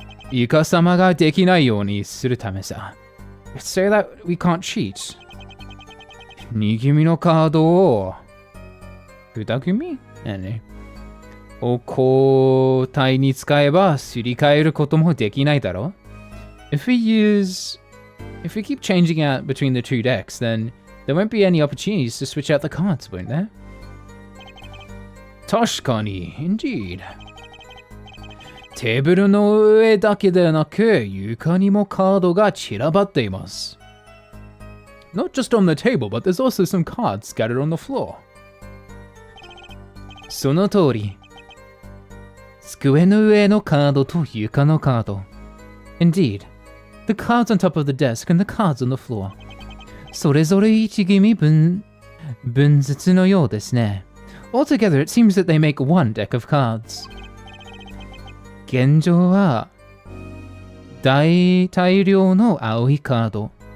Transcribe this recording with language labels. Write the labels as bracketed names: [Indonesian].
[Japanese] イカ様ができないようにするためさ. [English] So that we can't cheat. [Japanese] 2組のカードを2組? を交代に使えばすり替えることもできないだろ? [English] If we keep changing out between the two decks, then there won't be any opportunities to switch out the cards, won't there? [Japanese] 確かに, [English] indeed. [Japanese] テーブルの上だけでなく、床にもカードが散らばっています。 [English] Not just on the table, but there's also some cards scattered on the floor. [Japanese] その通り。机の上のカードと床のカード。 [English] Indeed. The cards on top of the desk and the cards on the floor. [Japanese] それぞれ1組分ずつのようですね。 [English] Altogether, it seems that they make one deck of cards. [Japanese] 現状は大量の青いカード。